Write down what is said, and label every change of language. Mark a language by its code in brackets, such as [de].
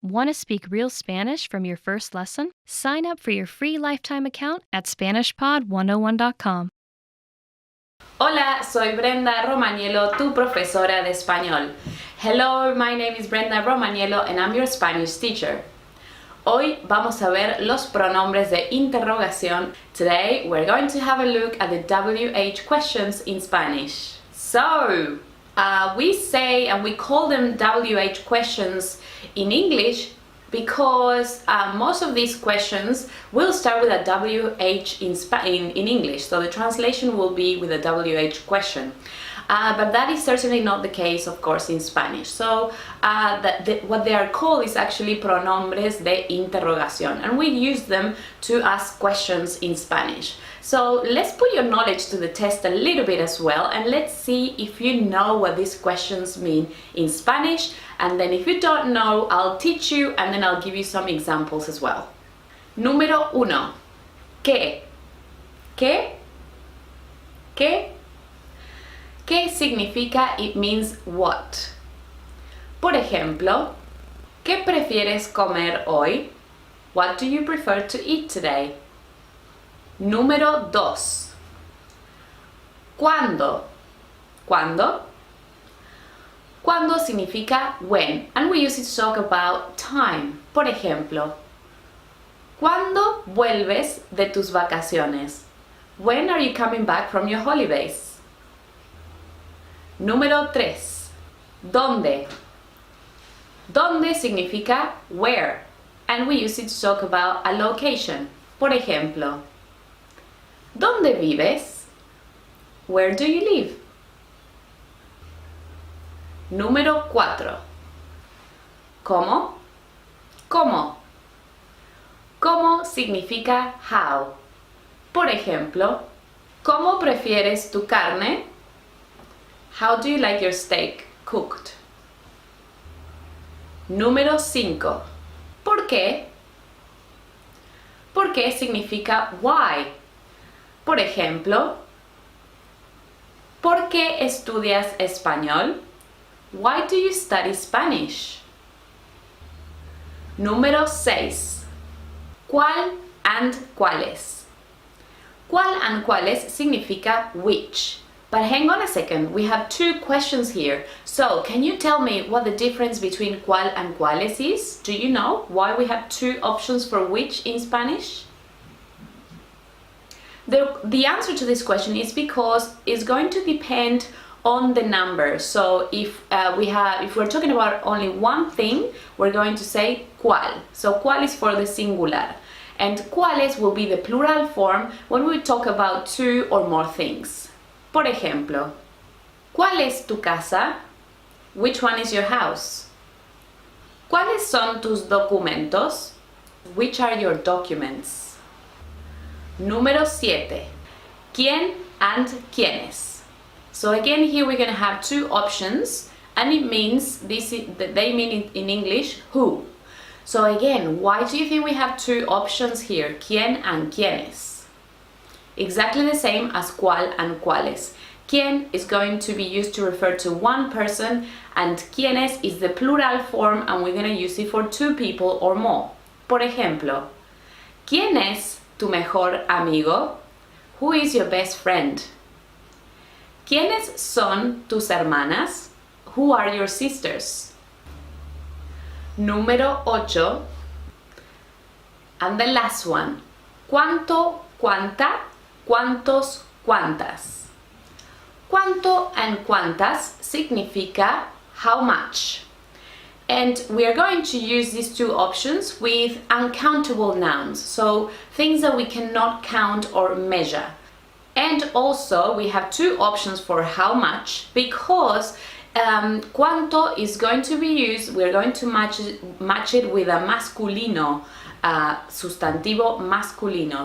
[en] Want to speak real Spanish from your first lesson? Sign up for your free lifetime account at SpanishPod101.com. [es] Hola, soy Brenda Romaniello, tu profesora de español. [en] Hello, my name is Brenda Romaniello and I'm your Spanish teacher. [es] Hoy vamos a ver los pronombres de interrogación. [en] Today we're going to have a look at the WH questions in Spanish. So, we say and we call them WH questions in English because most of these questions will start with a WH in English, so the translation will be with a WH question. But that is certainly not the case, of course, in Spanish. So what they are called is actually [es] pronombres de interrogación, [en] and we use them to ask questions in Spanish. So let's put your knowledge to the test a little bit as well, and let's see if you know what these questions mean in Spanish. And then if you don't know, I'll teach you and then I'll give you some examples as well. [es] Número 1. ¿Qué? ¿Qué? ¿Qué? ¿Qué significa? [en] It means what. [es] Por ejemplo, ¿qué prefieres comer hoy? [en] What do you prefer to eat today? [es] Número 2. ¿Cuándo? ¿Cuándo? ¿Cuándo significa [en] when, and we use it to talk about time. [es] Por ejemplo, ¿cuándo vuelves de tus vacaciones? [en] When are you coming back from your holidays? [es] Número 3. ¿Dónde? ¿Dónde significa [en] where, and we use it to talk about a location. [es] Por ejemplo, ¿dónde vives? [en] Where do you live? [es] Número 4. ¿Cómo? ¿Cómo? ¿Cómo significa [en] how? [es] Por ejemplo, ¿cómo prefieres tu carne? [en] How do you like your steak cooked? [es] Número 5. ¿Por qué? ¿Por qué significa [en] why? [es] Por ejemplo, ¿por qué estudias español? [en] Why do you study Spanish? [es] Número 6. ¿Cuál [en] and [es] cuáles? ¿Cuál [en] and [es] cuáles significa [en] which? But hang on a second, we have two questions here. So, can you tell me what the difference between cuál and cuáles is? Do you know why we have two options for which in Spanish? The answer to this question is because it's going to depend on the number. So if we're talking about only one thing, we're going to say cuál. So cuál is for the singular, and cuáles will be the plural form when we talk about two or more things. [es] Por ejemplo, ¿cuál es tu casa? [en] Which one is your house? [es] ¿Cuáles son tus documentos? [en] Which are your documents? [es] Número 7. [en] ¿Quién and quiénes? So again, here we're going to have two options, and it means they mean in English who. So again, why do you think we have two options here, quién and quiénes? Exactly the same as cuál and cuáles. Quién is going to be used to refer to one person, and quiénes is the plural form, and we're going to use it for two people or more. [es] Por ejemplo, ¿quién es tu mejor amigo? [en] Who is your best friend? [es] ¿Quiénes son tus hermanas? [en] Who are your sisters? [es] Número 8. [en] And the last one. ¿Cuánto, cuánta, cuántos, cuántas? ¿Cuánto and cuántas [es] significa [en] how much? And we are going to use these two options with uncountable nouns, so things that we cannot count or measure. And also we have two options for how much, because cuánto is going to be used, we're going to match it with a [es] masculino, sustantivo masculino.